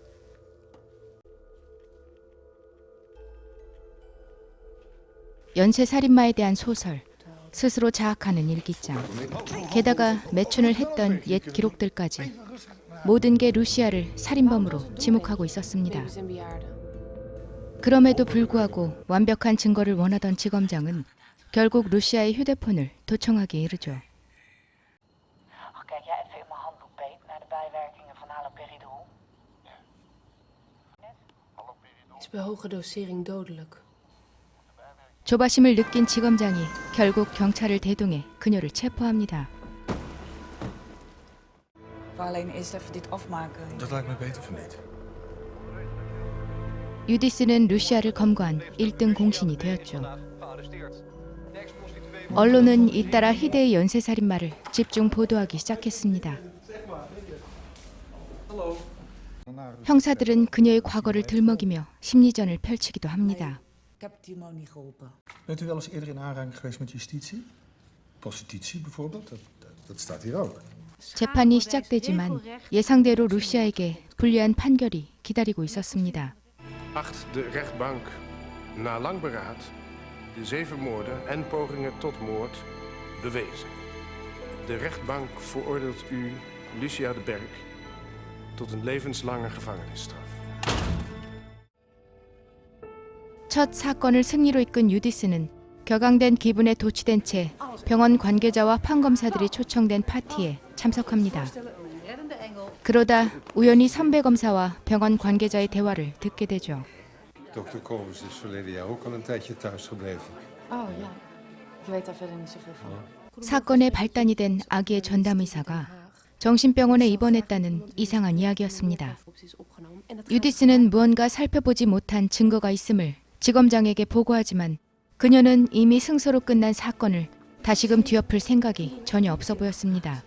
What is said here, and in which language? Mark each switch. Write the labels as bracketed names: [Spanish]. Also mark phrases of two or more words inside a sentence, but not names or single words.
[Korean] 연쇄살인마에 대한 소설, 스스로 자학하는 일기장, 게다가 매춘을 했던 옛 기록들까지 모든 게 루시아를 살인범으로 지목하고 있었습니다. 그럼에도 불구하고 완벽한 증거를 원하던 지검장은 결국 루시아의 휴대폰을 도청하기에 이르죠. [Dutch] Kijk jij even in mijn handboek, Peet, naar de bijwerkingen van haloperidol? Is bij hoge dosering dodelijk. [Korean] 조바심을 느낀 지검장이 결국 경찰을 대동해 그녀를 체포합니다. [Dutch] Alleen eerst even dit afmaken. Dat lijkt me beter van niet. [Korean] 유디스는 루시아를 검거한 1등 공신이 되었죠. 언론은 잇따라 희대의 연쇄살인마를 집중 보도하기 시작했습니다. 형사들은 그녀의 과거를 들먹이며 심리전을 펼치기도 합니다. [Dutch] Ik heb Timo niet geholpen. Bent u wel eens eerder in aanraking geweest met justitie? Prostitutie bijvoorbeeld? Dat staat hier ook. [Korean] 재판이 시작되지만 예상대로 루시아에게 불리한 판결이 기다리고 있었습니다. [Dutch] Acht de rechtbank na lang beraad de 7 moorden en pogingen tot moord bewezen. De rechtbank veroordeelt u, Lucia de Berg, tot een levenslange gevangenisstraf. [Korean] 첫 사건을 승리로 이끈 유디스는 격앙된 기분에 도취된 채 병원 관계자와 판검사들이 초청된 파티에 참석합니다. 그러다 우연히 선배 검사와 병원 관계자의 대화를 듣게 되죠. [Dutch] Dokter Kobus is verleden jaar ook al een tijdje thuis gebleven. Oh ja, ik weet daar verder niet zoveel van. [Korean] 사건의 발단이 된 아기의 전담의사가 정신병원에 입원했다는 이상한 이야기였습니다. 유디스는 무언가 살펴보지 못한 증거가 있음을 지검장에게 보고하지만 그녀는 이미 승소로 끝난 사건을 다시금 뒤엎을 생각이 전혀 없어 보였습니다.